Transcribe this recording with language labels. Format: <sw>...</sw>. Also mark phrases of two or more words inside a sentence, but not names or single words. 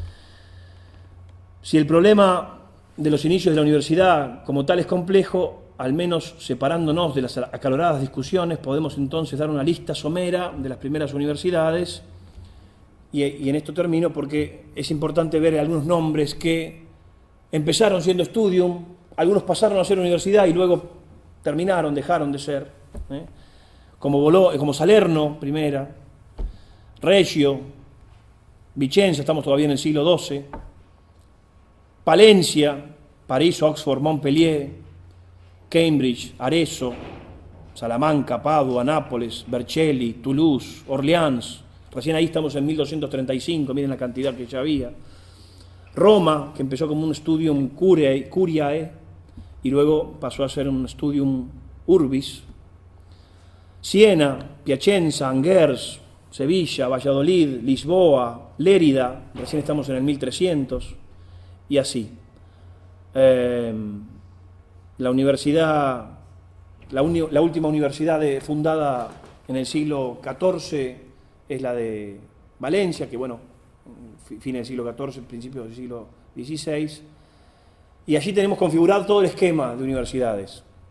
<es>Si el problema de los inicios de la universidad como tal es complejo, al menos separándonos de las acaloradas discusiones, podemos entonces dar una lista somera de las primeras universidades, y en esto termino porque es importante ver algunos nombres que empezaron siendo studium, algunos pasaron a ser universidad y luego dejaron de ser, como Salerno, primera, Reggio, Vicenza, estamos todavía en el siglo XII, Palencia, París, Oxford, Montpellier, Cambridge, Arezzo, Salamanca, Padua, Nápoles, Vercelli, Toulouse, Orleans, recién ahí estamos en 1235, miren la cantidad que ya había. Roma, que empezó como un</es> <la>studium curiae</la> <es>y luego pasó a ser un</es> <la>studium urbis.</la> <es>Siena, Piacenza, Angers, Sevilla, Valladolid, Lisboa, Lérida, recién estamos en el 1300, y así. La última universidad fundada en el siglo XIV es la de Valencia, que bueno, fines del siglo XIV, principios del siglo XVI, y allí tenemos configurado todo el esquema de universidades.</es>